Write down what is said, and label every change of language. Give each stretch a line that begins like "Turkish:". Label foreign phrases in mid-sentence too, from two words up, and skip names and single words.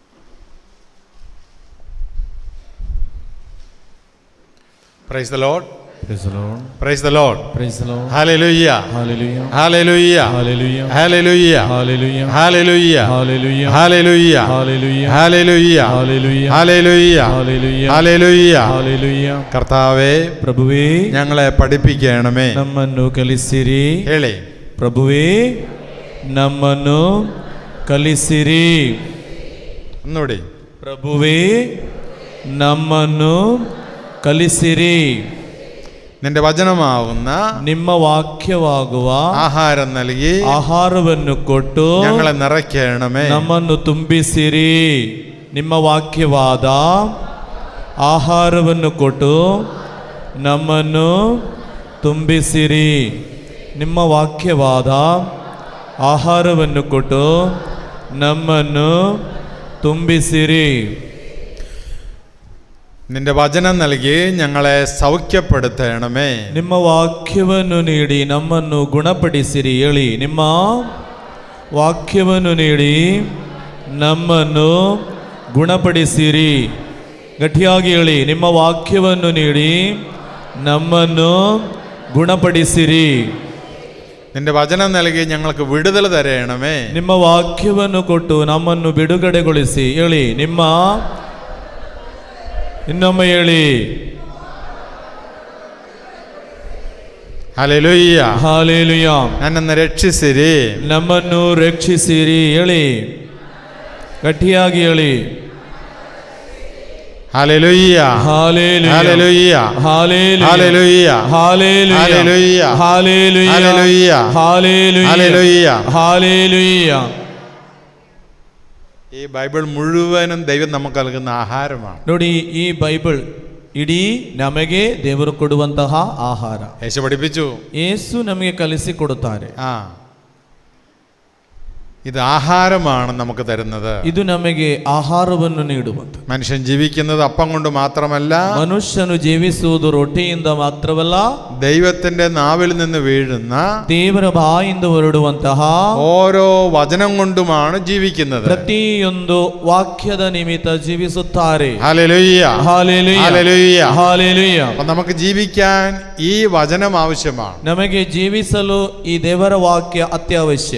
English: Praise the Lord. Praise the Lord. Praise the Lord. Praise the Lord. Hallelujah. Hallelujah. Hallelujah. Hallelujah. Hallelujah. Hallelujah. Hallelujah. Hallelujah. Hallelujah. Hallelujah. Hallelujah. Hallelujah. Hallelujah. Hallelujah. Hallelujah. Hallelujah.
Malayalam: കർത്താവേ, പ്രഭുവേ, ഞങ്ങളെ പഠിപ്പിക്കണമേ.
Kannada: ನಮ್ಮನ್ನು ಕಲಿಸಿರಿ. ಹೇಳಿ. ಪ್ರಭುವೇ, ನಮ್ಮನ್ನು ಕಲಿಸಿರಿ.
Malayalam: ഒന്നുകൂടി.
Kannada: ಪ್ರಭುವೇ, ನಮ್ಮನ್ನು ಕಲಿಸಿರಿ.
Malayalam: നിന്റെ വചനമാവുന്ന
Kannada: ನಿಮ್ಮ ವಾಕ್ಯವಾಗುವ
Malayalam: ആഹാരം നൽകി
Kannada: ಆಹಾರವನ್ನು ಕೊಟ್ಟು
Malayalam: ഞങ്ങളെ നിറയ്ക്കണമേ.
Kannada: ನಮ್ಮನ್ನು ತುಂಬಿಸಿರಿ. ನಿಮ್ಮ ವಾಕ್ಯವಾದ ಆಹಾರವನ್ನು ಕೊಟ್ಟು ನಮ್ಮನ್ನು ತುಂಬಿಸಿರಿ. ನಿಮ್ಮ ವಾಕ್ಯವಾದ ಆಹಾರವನ್ನು ಕೊಟ್ಟು ನಮ್ಮನ್ನು ತುಂಬಿಸಿರಿ.
Malayalam: നിന്റെ വചനം നൽകി ഞങ്ങളെ സൗഖ്യപ്പെടുത്തണമേ.
Kannada: ನಿಮ್ಮ ವಾಕ್ಯವನ್ನು ನೀಡಿ ನಮ್ಮನ್ನು ಗುಣಪಡಿಸಿರಿ. ಹೇಳಿ, ನಿಮ್ಮ ವಾಕ್ಯವನ್ನು ನೀಡಿ ನಮ್ಮನ್ನು ಗುಣಪಡಿಸಿರಿ. ಗಟ್ಟಿಯಾಗಿ ಹೇಳಿ, ನಿಮ್ಮ ವಾಕ್ಯವನ್ನು ನೀಡಿ ನಮ್ಮನ್ನು ಗುಣಪಡಿಸಿರಿ.
Malayalam: നിന്റെ വചനം നൽകി ഞങ്ങൾക്ക് വിടുതൽ തരണമേ.
Kannada: ನಿಮ್ಮ ವಾಕ್ಯವನ್ನು ಕೊಟ್ಟು ನಮ್ಮನ್ನು ಬಿಡುಗಡೆಗೊಳಿಸಿ. ಹೇಳಿ, ನಿಮ್ಮ ಇನ್ನೊಮ್ಮೆ ಹೇಳಿ.
Malayalam: ഹല്ലേലൂയ.
Kannada: ಹಾಲೆಲೂಯ. ನನ್ನನ್ನು ರಕ್ಷಿಸಿರಿ. ನಮ್ಮನ್ನು ರಕ್ಷಿಸಿರಿ. ಹೇಳಿ, ಗಟ್ಟಿಯಾಗಿ ಹೇಳಿ.
Malayalam: ഹല്ലേലൂയ.
Kannada: ಹಾಲೆಲೂಯ.
Malayalam: ഹല്ലേലൂയ.
Kannada: ಹಾಲೆಲೂಯ.
Malayalam: ഹല്ലേലൂയ.
Kannada: ಹಾಲೆಲೂಯ.
Malayalam: ഹല്ലേലൂയ.
Kannada: ಹಾಲೆಲೂಯ.
Malayalam: ഹല്ലേലൂയ.
Kannada: ಹಾಲೆಲೂಯ.
Malayalam: ഹല്ലേലൂയ.
Kannada: ಹಾಲೆಲೂಯ.
Malayalam: ഈ ബൈബിൾ മുഴുവനും ദൈവം നമുക്ക് നൽകുന്ന ആഹാരമാണ്.
Kannada: ನೋಡಿ, ಈ ಬೈಬಲ್ ಇಡೀ ನಮಗೆ ದೇವರು ಕೊಡುವಂತಹ ಆಹಾರ.
Malayalam: യേശു പഠിപ്പിച്ചു.
Kannada: ಯೇಸು ನಮಗೆ ಕಲಿಸಿ ಕೊಡುತ್ತಾರೆ.
Malayalam: ഇത് ആഹാരമാണ് നമുക്ക് തരുന്നത്.
Kannada: ಇದು ನಮಗೆ ಆಹಾರವನ್ನು ನೀಡುವುದು.
Malayalam: മനുഷ്യൻ ജീവിക്കുന്നത് അപ്പം കൊണ്ട് മാത്രമല്ല,
Kannada: ಮನುಷ್ಯನು ಜೀವಿಸುವುದು ರೊಟ್ಟಿಯಿಂದ ಮಾತ್ರವಲ್ಲ,
Malayalam: ദൈവത്തിന്റെ നാവിൽ നിന്ന് വീഴുന്ന
Kannada: ದೇವರ ಬಾಯಿಂದ ಹೊರಡುವಂತಹ
Malayalam: ഓരോ വചനം കൊണ്ടുമാണ് ജീവിക്കുന്നത്.
Kannada: ಪ್ರತಿಯೊಂದು ವಾಕ್ಯದ ನಿಮಿತ್ತ ಜೀವಿಸುತ್ತಾರೆ.
Malayalam: ഹല്ലേലൂയ.
Kannada: ಹಾಲೆಲೂಯ.
Malayalam: ഹല്ലേലൂയ.
Kannada: ಹಾಲೆಲೂಯ.
Malayalam: അപ്പോൾ നമുക്ക് ജീവിക്കാൻ ഈ വചനം ആവശ്യമാണ്.
Kannada: ನಮಗೆ ಜೀವಿಸಲು ಈ ದೇವರ ವಾಕ್ಯ ಅತ್ಯವಶ್ಯ.